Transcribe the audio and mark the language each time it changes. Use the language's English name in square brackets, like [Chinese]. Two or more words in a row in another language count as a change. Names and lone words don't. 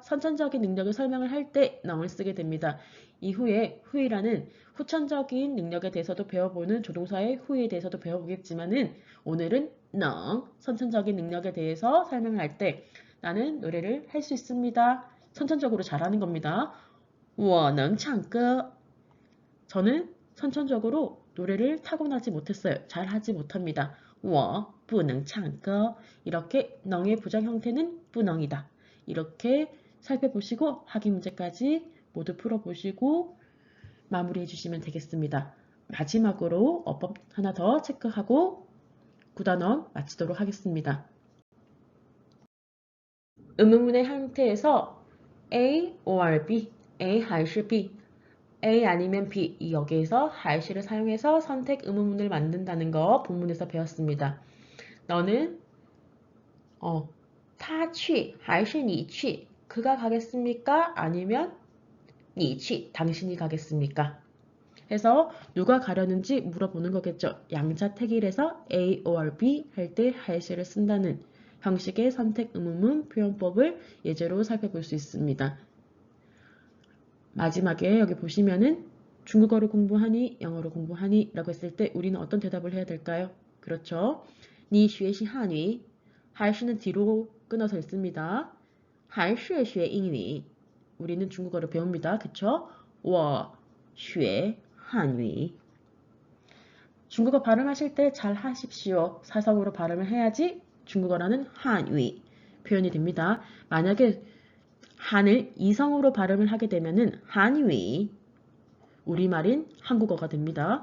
[Korean] 선천적인 능력을 설명을 할 때 능을 쓰게 됩니다. 이후에 후이라는 후천적인 능력에 대해서도 배워보는 조동사의 후에 대해서도 배워보겠지만은 오늘은 능, 선천적인 능력에 대해서 설명을 할 때 나는 노래를 할 수 있습니다. 선천적으로 잘하는 겁니다. [Chinese] 我能唱歌. [Korean] 저는 선천적으로 노래를 타고나지 못했어요. 잘하지 못합니다. [Chinese] 我不能唱歌. [Korean] 이렇게 능의 부정 형태는 不能이다. 이렇게 살펴보시고 확인 문제까지 모두 풀어보시고 마무리해 주시면 되겠습니다. 마지막으로 어법 하나 더 체크하고 9단원 마치도록 하겠습니다. 의문문의 형태에서 [English] A or B, [Korean] A 还是 B, A 아니면 B, 여기에서 还是를 사용해서 선택 의문문을 만든다는 거 본문에서 배웠습니다. [Chinese] 너는 他去还是你去? [Korean] 그가 가겠습니까? 아니면 [Chinese] 你去, [Korean] 당신이 가겠습니까? 해서 누가 가려는지 물어보는 거겠죠. 양자택일에서 [English] A or B [Korean] 할 때 还是를 쓴다는 형식의 선택 의문문 표현법을 예제로 살펴볼 수 있습니다. 마지막에 여기 보시면은 중국어를 공부하니, 영어를 공부하니 라고 했을 때 우리는 어떤 대답을 해야 될까요? 그렇죠. [Chinese] 你学习汉语 还是 [Korean] 는 뒤로 끊어서 있습니다. [Chinese] 还是学英语 [Korean] 우리는 중국어를 배웁니다. 그쵸? [Chinese] 我学汉语 [Korean] 중국어 발음하실 때 잘 하십시오. 사성으로 발음을 해야지 중국어라는 한위 표현이 됩니다. 만약에 한을 이성으로 발음을 하게 되면은 한위 우리말인 한국어가 됩니다.